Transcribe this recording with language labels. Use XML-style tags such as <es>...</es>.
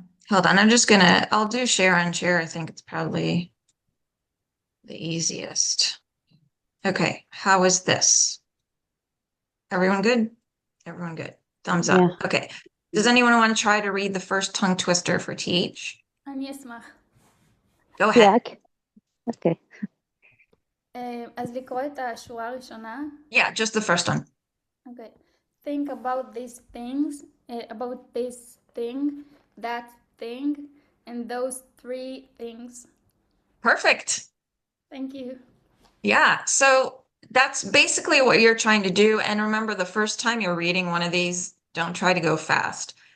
<en>Hold on, I'll do share and share. I think it's probably the easiest. Okay, how is this? Everyone good? Everyone good. Thumbs up. Yeah. Okay. Does anyone want to try to read the first tongue twister for TH?</en> <he>אני אשמח.</he> <en>Go ahead. אוקיי.</en> <he>אז לקרוא את השורה הראשונה.</he> <en>Yeah, just the first one. Okay. Think about these things, about this thing, that thing, and those three things. Perfect. Thank you. Yeah, so that's basically what you're trying to do. And remember, the first time you're reading one of these, don't try to go fast.</en>